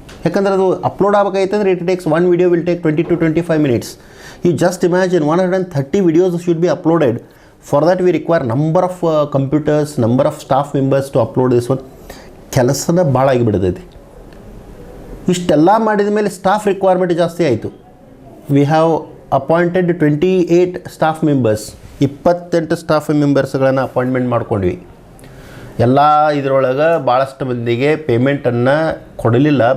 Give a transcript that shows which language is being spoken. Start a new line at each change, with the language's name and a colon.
Kannada: ಯಾಕಂದ್ರೆ ಅದು upload ಆಗಬೇಕಾಗಿತ್ತಂದ್ರೆ
English: It takes 1 video will take 20 to 25 minutes. You just imagine 130 videos should be uploaded. For that we require number of computers, number of staff members to upload this one.
Kannada: ಕೆಲಸನ ಭಾಳ ಆಗಿಬಿಡ್ತೈತಿ. ಇಷ್ಟೆಲ್ಲ ಮಾಡಿದ ಮೇಲೆ staff requirement ಜಾಸ್ತಿ ಆಯಿತು.
English: we have appointed 28 staff members,
Kannada: 28 staff ಮೆಂಬರ್ಸ್ಗಳನ್ನು appointment ಮಾಡ್ಕೊಂಡ್ವಿ. ಎಲ್ಲ ಇದರೊಳಗೆ ಭಾಳಷ್ಟು ಮಂದಿಗೆ ಪೇಮೆಂಟನ್ನು ಕೊಡಲಿಲ್ಲ.